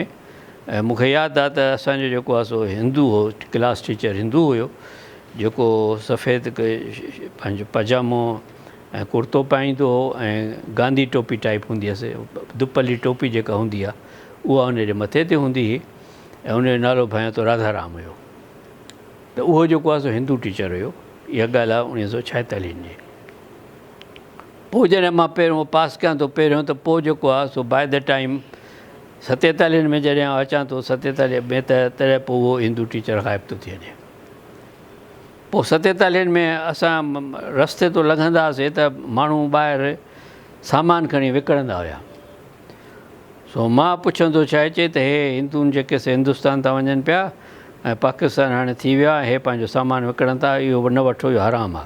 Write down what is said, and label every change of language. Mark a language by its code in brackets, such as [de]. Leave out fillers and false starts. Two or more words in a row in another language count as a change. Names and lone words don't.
[sd] ऐं मूंखे यादि आहे त असांजो जेको आहे सो हिंदू हो, क्लास टीचर हिंदू हुयो, जेको सफ़ेद पंहिंजो पजामो ऐं कुर्तो पाईंदो हो ऐं गांधी टोपी टाइप हूंदी हुअसि, दुपली टोपी जेका हूंदी आहे उहा हुनजे मथे ते हूंदी हुई ऐं हुनजो नालो भाया तो राधाराम हुयो। त उहो जेको आहे सो हिंदू टीचर हुयो। इहा ॻाल्हि आहे 1946 जी। पोइ जॾहिं मां पहिरियों पास कयां थो पहिरियों, त पोइ जेको आहे सो [en] by the time [sd] 47 में जॾहिं अचां थो 47 में, त तॾहिं पोइ उहो हिंदू टीचर ग़ाइबु थो थी वञे। पोइ 47 में असां रस्ते तो लंघंदा हुआसीं त माण्हू ॿाहिरि सामान खणी विकिणंदा हुया। सो मां पुछंदो छा आहे, चए त हे हिंदुनि जेके से हिंदुस्तान था वञनि पिया ऐं पाकिस्तान हाणे थी वियो आहे, हे पंहिंजो सामान विकिणनि था, इहो न वठो, इहो हराम आहे।